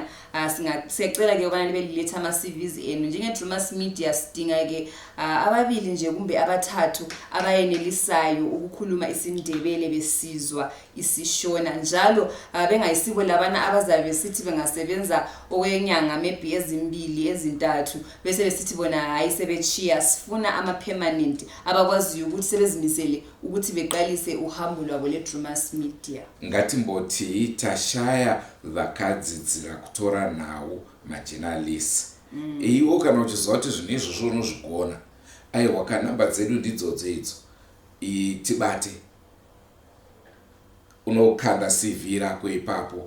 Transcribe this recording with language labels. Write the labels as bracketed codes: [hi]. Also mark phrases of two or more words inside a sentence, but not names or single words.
[nd] Siyacela ke ubana liletha ama CVs enu njengeDrewmas Media sidinga ke ababili nje kumbe abathathu abayenelisayo ukukhuluma isindebele besizwa isiShona njalo bengayisibo labana abazabe sithi bengasebenza okwenyanga maybe ezimbili ezintathu bese besithi bona hayi sebechiya sifuna ama permanent abakwazi ukuthi sebezimisele ukuthi beqalise uhambo lwabo leDrewmas Media. [sn] Ngati mboti tashaya vakadzidzira kutora nhau majournalists. Iwo kana uchizwa kuti zvinhu izvozvo unozvigona. Aiwa kanamba dzedu ndidzodzo idzo. Tibate. Unokanda CV rako ipapo.